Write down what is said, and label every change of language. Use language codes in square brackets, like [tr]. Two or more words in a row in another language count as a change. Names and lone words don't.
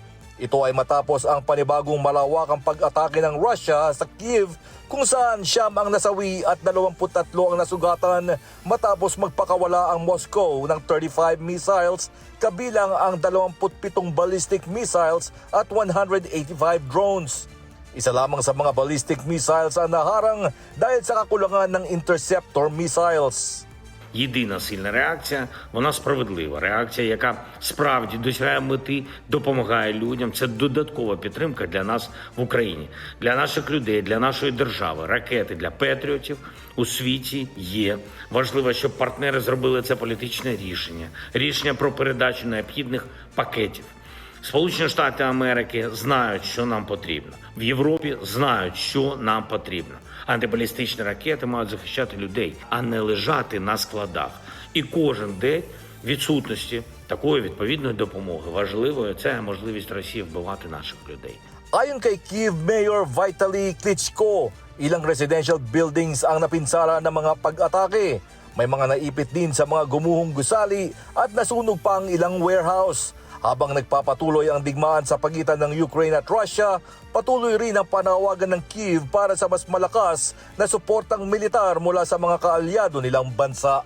[tl] Ito ay matapos ang panibagong malawakang pag-atake ng Russia sa Kyiv, kung saan siyam ang nasawi at 23 ang nasugatan matapos magpakawala ang Moscow ng 35 missiles, kabilang ang 27 [en] ballistic missiles [tl] at 185 drones. Isa lamang sa mga [en] ballistic missiles [tl] ang naharang dahil sa kakulangan ng [en] interceptor missiles. [uk] Єдина сильна реакція, вона справедлива. Реакція, яка справді досягає мети, допомагає людям. Це додаткова підтримка для нас в Україні, для наших людей, для нашої держави. Ракети для патріотів у світі є. Важливо, щоб партнери зробили це політичне рішення. Рішення про передачу необхідних пакетів. Сполучені Штати Америки знають, що нам потрібно. В Європі знають, що нам потрібно. Антибалістичні ракети мають захищати людей, а не лежати на складах. І кожен день відсутності такої відповідної допомоги важливою – це можливість Росії вбивати наших людей. [tl] Ayon kay Kyiv Mayor Vitaly Klitschko, ilang [en] residential buildings [tl] ang napinsala ng mga pag-atake. May mga naipit din sa mga gumuhong gusali at nasunog pa ang ilang warehouse. Habang nagpapatuloy ang digmaan sa pagitan ng Ukraine at Russia, patuloy rin ang panawagan ng Kyiv para sa mas malakas na suportang militar mula sa mga kaalyado nilang bansa.